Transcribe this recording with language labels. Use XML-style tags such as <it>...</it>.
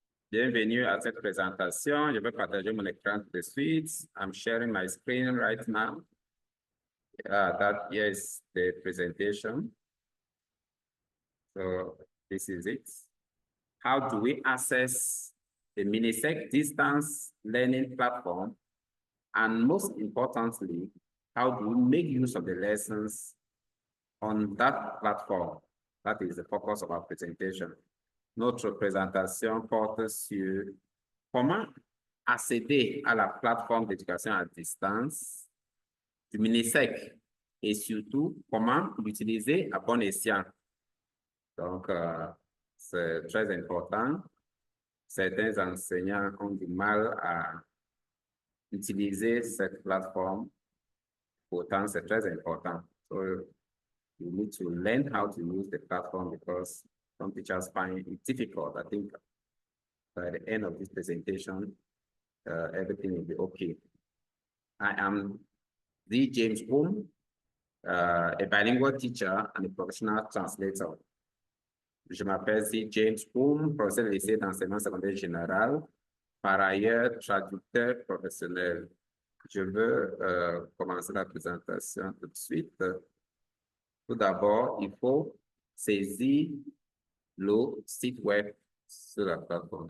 <fr>Bienvenue à cette présentation. Je vais partager mon écran tout de suite.</fr> <en>I'm sharing my screen right now. That is the presentation. So this is it. How do we access the Minisec distance learning platform? And most importantly, how do we make use of the lessons on that platform? That is the focus of our presentation.</en> <fr>Notre présentation porte sur comment accéder à la plateforme d'éducation à distance du Minisec et surtout comment l'utiliser à bon escient. Donc, c'est très important. Certains enseignants ont du mal à utiliser cette plateforme. Pourtant, c'est très important.</fr> <en>So, you need to learn how to use the platform because some teachers find it difficult. I think by the end of this presentation, everything will be okay. I am the James Boom, a bilingual teacher and a professional translator.</en> <fr>Je m'appelle C. James Boom, professeur de lycée d'enseignement secondaire général, par ailleurs traducteur professionnel. Je veux commencer la présentation tout de suite. Tout d'abord, il faut saisir le site web sur la plateforme.</fr>